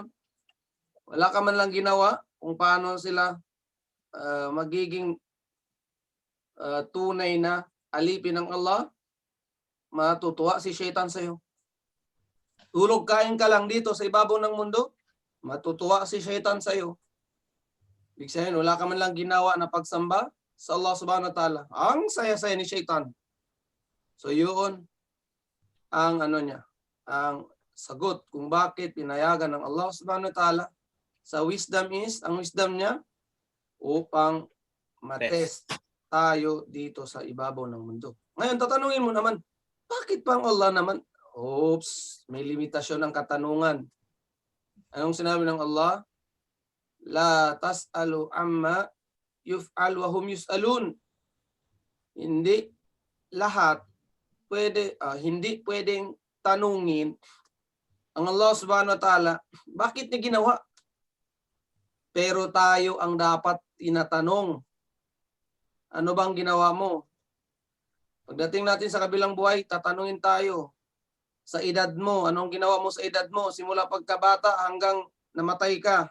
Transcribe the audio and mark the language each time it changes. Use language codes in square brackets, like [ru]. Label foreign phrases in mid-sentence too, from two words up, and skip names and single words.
[tl] Wala ka man lang ginawa kung paano sila magiging tunay na alipin ng Allah, matutuwa si syaitan sa iyo. Tulog kain ka lang dito sa ibabaw ng mundo, matutuwa si syaitan sa iyo. Ibig sabihin, wala ka man lang ginawa na pagsamba sa Allah [ar] سبحانه وتعالى. [tl] Ang saya-saya ni syaitan. So yun ang ang sagot kung bakit pinayagan ng Allah [ar] سبحانه وتعالى [tl] sa wisdom ang wisdom niya upang matest tayo dito sa ibabaw ng mundo. Ngayon, tatanungin mo naman, bakit pang Allah naman? Oops, may limitasyon ng katanungan. Anong sinabi ng Allah? [ar] لا تسأل عما يفعل وهم يسألون. [tl] Hindi lahat hindi pwedeng tanungin ang Allah [ar] سبحانه وتعالى, [tl] bakit niya ginawa? Pero tayo ang dapat tinatanong. Ano bang ginawa mo? Pagdating natin sa kabilang buhay, tatanungin tayo. Sa edad mo, anong ginawa mo sa edad mo? Simula pagkabata hanggang namatay ka.